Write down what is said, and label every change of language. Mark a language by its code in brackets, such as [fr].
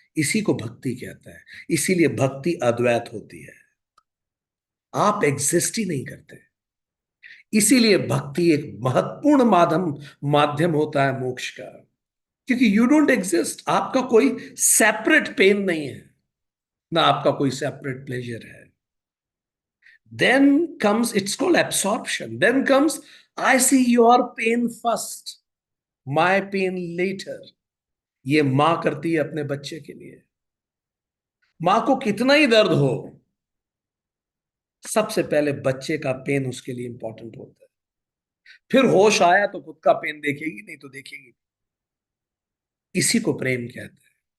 [hi] इसी को भक्ति कहता है। इसीलिए भक्ति अद्वैत होती है, आप एग्जिस्ट ही नहीं करते। इसीलिए भक्ति एक महत्वपूर्ण माध्यम होता है मोक्ष का, क्योंकि [en] you don't exist, [hi] आपका कोई सेपरेट पेन नहीं है, ना आपका कोई सेपरेट प्लेजर है। [en] Then comes, it's called absorption. Then comes, I see your pain first, my pain later. [hi] ये मां करती है अपने बच्चे के लिए। मां को कितना ही दर्द हो, सबसे पहले बच्चे का पेन उसके लिए इंपॉर्टेंट होता है। फिर होश आया तो खुद का पेन देखेगी, नहीं तो देखेगी। इसी को प्रेम कहते हैं।